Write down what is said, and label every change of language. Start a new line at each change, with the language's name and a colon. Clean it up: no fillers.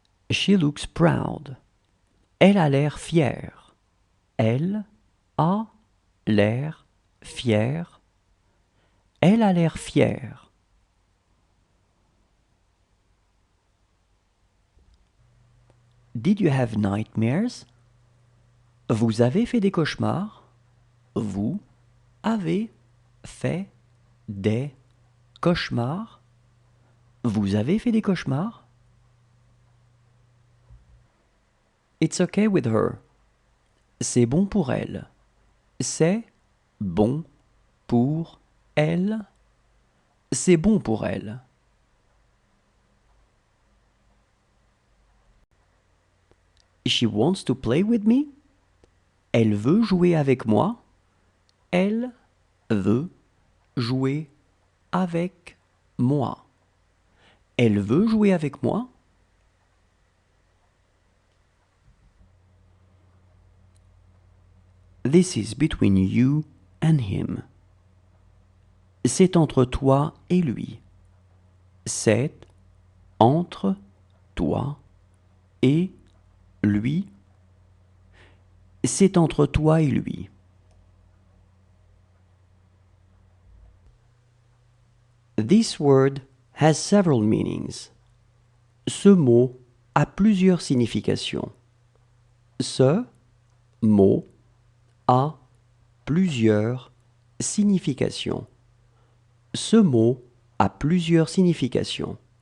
English: She looks proud.
French: Elle a l'air fière. Elle a l'air fière. Elle a l'air fière.
English: Did you have nightmares?
French: Vous avez fait des cauchemars? Vous avez fait des cauchemars? Vous avez fait des cauchemars?
English: It's okay with her.
French: C'est bon pour elle. C'est bon pour elle. C'est bon pour elle.
English: She wants to play with me.
French: Elle veut jouer avec moi. Elle veut jouer avec moi. Elle veut jouer avec moi.
English: This is between you and him.
French: C'est entre toi et lui. C'est entre toi et lui. C'est entre toi et lui.
English: This word has several meanings.
French: Ce mot a plusieurs significations. Ce mot a plusieurs significations. Ce mot a plusieurs significations.